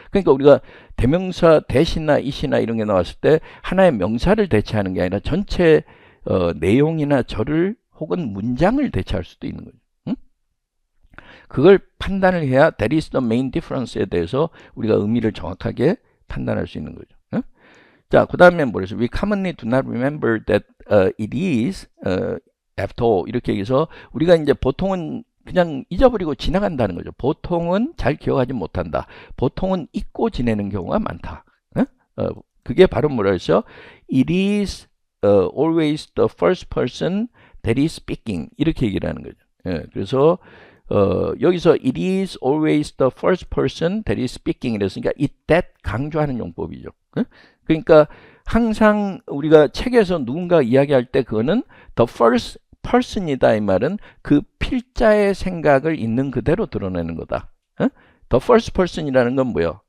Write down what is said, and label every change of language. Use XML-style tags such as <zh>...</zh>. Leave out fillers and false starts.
<ko>그러니까 우리가 대명사 대시나 이시나 이런 게 나왔을 때 하나의 명사를 대체하는 게 아니라 전체 내용이나 절을 혹은 문장을 대체할 수도 있는 거죠. 응? 그걸 판단을 해야</ko> <en>that is the main difference</en> <ko>에 대해서 우리가 의미를 정확하게 판단할 수 있는 거죠. 응? 자, 그 다음에 뭐랬어요?</ko> <en>We commonly do not remember that it is after all</en> <ko>이렇게 얘기해서 우리가 이제 보통은 그냥 잊어버리고 지나간다는 거죠. 보통은 잘 기억하지 못한다. 보통은 잊고 지내는 경우가 많다. 그게 바로 뭐라 했어요?</ko> <en>It is always the first person that is speaking</en> <ko>이렇게 얘기를 하는 거죠. 그래서 여기서</ko> <en>it is always the first person that is speaking</en> <ko>이랬으니까</ko> <en>it that</en> <ko>강조하는 용법이죠. 그러니까 항상 우리가 책에서 누군가 이야기할 때 그거는 the first person이다 이 말은 그 필자의 생각을 있는 그대로 드러내는 거다. the first person이라는 건 뭐예요?</ko>